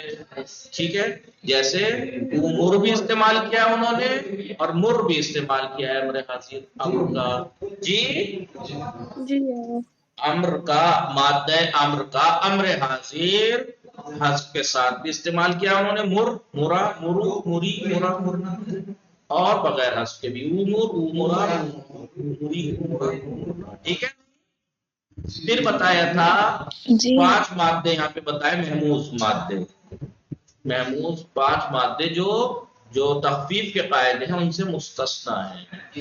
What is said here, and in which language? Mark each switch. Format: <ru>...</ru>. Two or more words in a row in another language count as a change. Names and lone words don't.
<ur>ٹھیک ہے، جیسے مر بھی استعمال کیا ہے انہوں نے اور مر بھی استعمال کیا ہے امر حاضر امر کا جی امر کا مادہ امر کا امر حاضر حذف کے ساتھ بھی استعمال کیا انہوں نے،</ur> <ar>مر مرا مرو مری مرا مرنا،</ar> <ur>اور بغیر حذف کے بھی</ur> <ar>امور امورا</ar> <ur>ٹھیک ہے. پھر بتایا تھا جی 5 مادے یہاں پہ بتائے محموز مادے. محموز 5 مادے جو تخفیف کے قاعدے ہیں ان سے مستثنا ہیں.</ur>